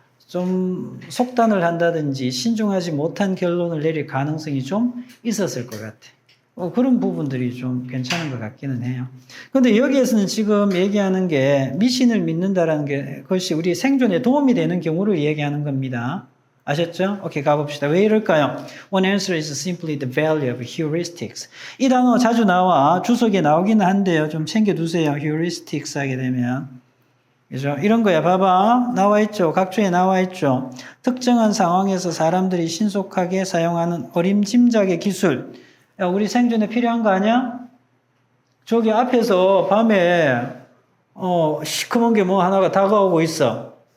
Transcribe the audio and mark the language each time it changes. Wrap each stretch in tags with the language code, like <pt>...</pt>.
<ko>좀 속단을 한다든지 신중하지 못한 결론을 내릴 가능성이 좀 있었을 것 같아. 그런 부분들이 좀 괜찮은 것 같기는 해요. 근데 여기에서는 지금 얘기하는 게 미신을 믿는다라는 게 그것이 우리 생존에 도움이 되는 경우를 얘기하는 겁니다. 아셨죠? 오케이, 가봅시다. 왜 이럴까요?</ko> <en>One answer is simply the value of heuristics.</en> <ko>이 단어 자주 나와 주석에 나오기는 한데요. 좀 챙겨두세요. heuristics 하게 되면. 그죠? 이런 거야. 봐봐. 나와 있죠. 각주에 나와 있죠. 특정한 상황에서 사람들이 신속하게 사용하는 어림짐작의 기술. 야, 우리 생존에 필요한 거 아니야? 저기 앞에서 밤에 시커먼 게 뭐 하나가 다가오고 있어.</ko>